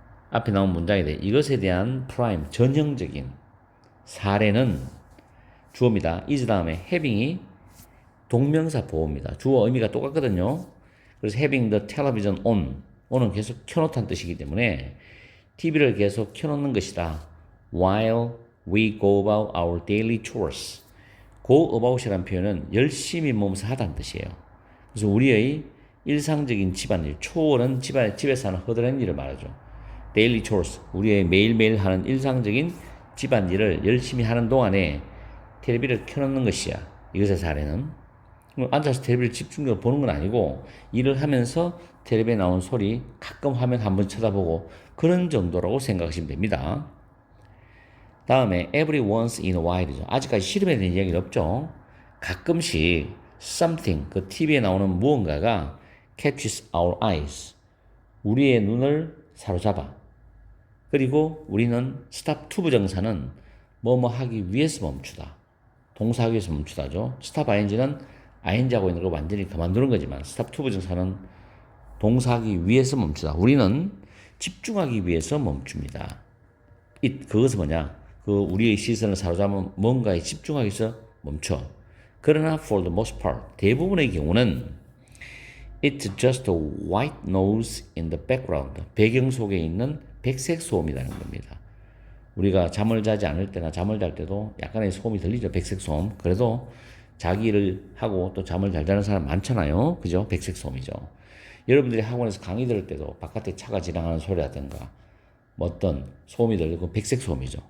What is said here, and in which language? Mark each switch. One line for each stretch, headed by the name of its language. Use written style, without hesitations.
Korean: 앞에 나온 문장인데 이것에 대한 prime, 전형적인 사례는 주어입니다. is 다음에 having이 동명사 보호입니다. 주어 의미가 똑같거든요. 그래서
English: having the television on
Korean: 은 계속 켜놓다는 뜻이기 때문에 TV를 계속 켜놓는 것이다.
English: While we go about our daily chores.
Korean: go about이라는 표현은 열심히 몸소 하다는 뜻이에요. 그래서 우리의 일상적인 집안일, 초월은 집에서 하는 허드렛 일을 말하죠.
English: daily chores,
Korean: 우리의 매일매일 하는 일상적인 집안일을 열심히 하는 동안에 텔레비를 켜놓는 것이야. 이것의 사례는. 앉아서 텔레비를 집중적으로 보는 건 아니고 일을 하면서 텔레비에 나온 소리 가끔 화면 한번 쳐다보고 그런 정도라고 생각하시면 됩니다. 다음에
English: every once in a while이죠.
Korean: 아직까지 실험에 대한 이야기는 없죠. 가끔씩
English: something,
Korean: 그 TV에 나오는 무언가가
English: catches our eyes,
Korean: 우리의 눈을 사로잡아. 그리고 우리는 stop to 부정사는 뭐뭐 하기 위해서 멈추다. 동사하기 위해서 멈추다죠. stop ing는 ing 하고 있는 걸 완전히 그만두는 거지만 stop to 부정사는 동사하기 위해서 멈추다. 우리는 집중하기 위해서 멈춥니다. 그것은 뭐냐? 우리의 시선을 사로잡은 뭔가에 집중하기 위해서 멈춰. 그러나
English: for the most part,
Korean: 대부분의 경우는
English: it's just a white noise in the background.
Korean: 배경 속에 있는 백색 소음이라는 겁니다. 우리가 잠을 자지 않을 때나 잠을 잘 때도 약간의 소음이 들리죠. 백색 소음. 그래도 자기 일을 하고 또 잠을 잘 자는 사람 많잖아요. 그죠? 백색 소음이죠. 여러분들이 학원에서 강의 들을 때도 바깥에 차가 지나가는 소리라든가 뭐 어떤 소음이 들리고 백색 소음이죠.